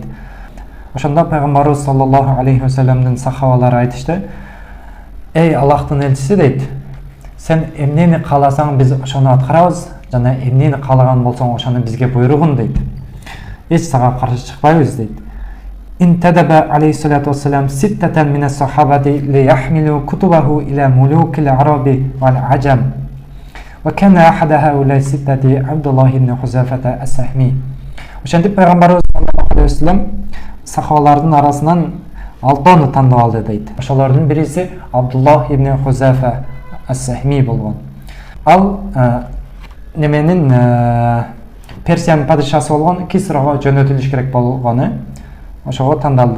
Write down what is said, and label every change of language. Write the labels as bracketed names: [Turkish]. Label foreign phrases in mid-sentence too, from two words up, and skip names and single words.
[Kyrgyz] Ошондо пайгамбарыбыз [Arabic] صلى الله عليه وسلم [Kyrgyz] сахабалары айтышты: "Эй Аллахтын элчиси" дейт, "Сен эмнени кааласаң биз ошону аткарабыз, жана эмнени каалаган болсоң ошону бизге буйругун" дейт. "Эч сага каршы чыкпайбыз" дейт. [Arabic] انتدب عليه الصلاة والسلام ستة من الصحابة ليحمل كتبه إلى ملوك العرب والعجم. وكان أحد هؤلاء الستة عبد الله بن حذافة السهمي. [Kyrgyz] Ошентип пайгамбарыбыз [Arabic] صلى الله عليه وسلم [Kyrgyz] сахабалардын арасынан 6 тандап алды дейт. Ошолордун бириси Абдуллах ибн Хузафа ас-Сахми болгон. Ал неменин Персиянын падышасы болгон Кисрага жөнөтүлүш керек болгону, ошого тандалды.